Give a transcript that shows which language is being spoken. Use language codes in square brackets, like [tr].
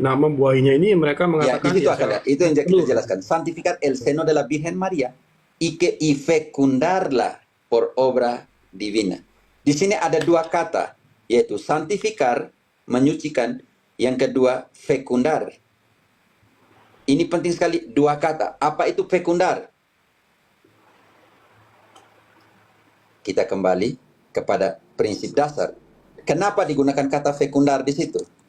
[id] Nah, membuahinya ini mereka mengatakan di situ ya, akan itu yang kita jelaskan. [es] Santificar el seno de la Virgen María y fecundarla por obra divina. [id] Di sini ada 2 kata, yaitu santificar, menyucikan, yang kedua fecundar. Ini penting sekali, 2 kata. Apa itu fecundar? Kita kembali kepada prinsip dasar. Kenapa digunakan kata fecundar di situ?